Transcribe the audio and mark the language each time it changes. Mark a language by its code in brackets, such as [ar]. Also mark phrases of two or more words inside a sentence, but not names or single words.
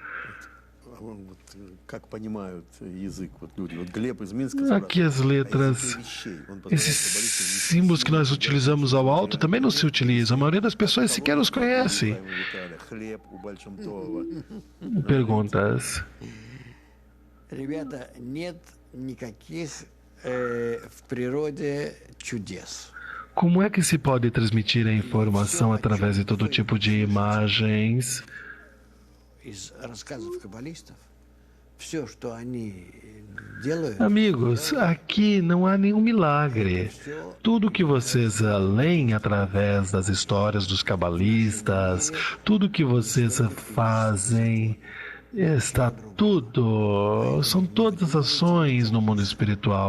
[pt] Aqui as letras, esses símbolos que nós utilizamos ao alto também não se utilizam. A maioria das pessoas sequer os conhece. Perguntas. [ru] Ребята, нет никаких в природе чудес. [pt] Como é que se pode transmitir a informação através de todo tipo de imagens? Amigos, aqui não há nenhum milagre. Tudo que vocês leem através das histórias dos cabalistas, tudo que vocês fazem, está tudo, são todas ações no mundo espiritual.